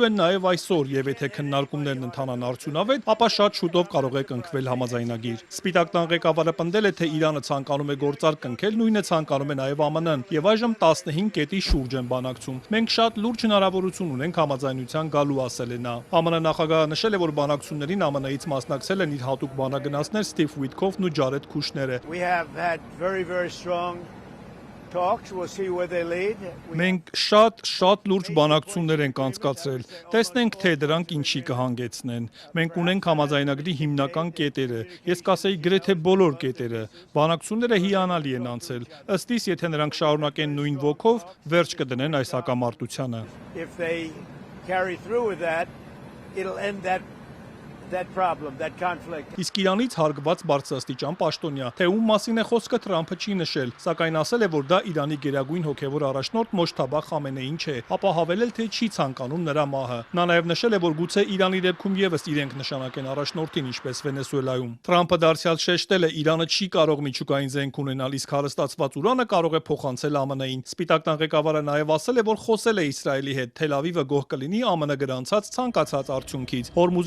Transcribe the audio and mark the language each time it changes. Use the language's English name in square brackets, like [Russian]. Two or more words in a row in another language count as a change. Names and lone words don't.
[Armenian] են նաեւ այսօր, եւ եթե քննարկումներն ընթանան արդյունավետ, ապա շատ շուտով կարող է կնքվել համաձայնագիր։ Սպիտակ տան ղեկավարը պնդել է, թե Իրանը ցանկանում է գործարք կնքել, նույնը ցանկանում է նաեւ ԱՄՆ-ն, եւ այժմ 15 կետի շուրջ են բանակցում։ Մենք շատ լուրջ հնարավորություն ունենք համաձայնության գալու, ասել է նա։ ԱՄՆ նախագահը նշել է, որ բանակցություններին ԱՄՆ-ից մասնակցել են իր հատուկ բանագնացներ Սթիվ Ուիթքոֆն ու Ջարեդ Քուշները։ [English] We have had very strong talks. We'll see where they lead. [Armenian] Մենք շատ լուրջ բանակցություններ ենք անցկացրել։ Տեսնենք, թե դրանք ինչի կհանգեցնեն։ Մենք ունենք համաձայնագրի հիմնական կետերը։ Ես կասեի գրեթե բոլոր կետերը։ Բանակցությունները հիանալի են անցել։ Ըստ իս, եթե նրանք շարունակեն նույն ոգով, վերջ կդնեն այս հակամարտությանը։ [English] If they carry through with that, it'll end that problem, that conflict. [Armenian] Իսկ Իրանից հարգված բարձրաստիճան պաշտոնյա, թե ում մասին է խոսքը Թրամփը չի նշել, սակայն ասել է, որ դա Իրանի գերագույն հոգևոր առաջնորդ Մոջթաբա Խամենեին չէ, ապա հավելել, թե չի ցանկանում նրա մահը։ Նա նաև նշել է, որ գուցե Իրանի դեպքում եւս իրենք նշանակեն առաջնորդին, ինչպես Վենեսուելայում։ Թրամփը դարձյալ շեշտել է, Իրանը չի կարող միջուկային զենք ունենալ, իսկ հարստացված ուրանը կարող է փոխանցել ԱՄՆ-ին։ Սպիտակ տան ղեկավարը նաև ասել է, որ խոսել է Իսրայելի հետ, Թել Ավիվը գոհ կլինի ԱՄՆ գրանցած ցանկացած արդյունքից։ Հորմուզի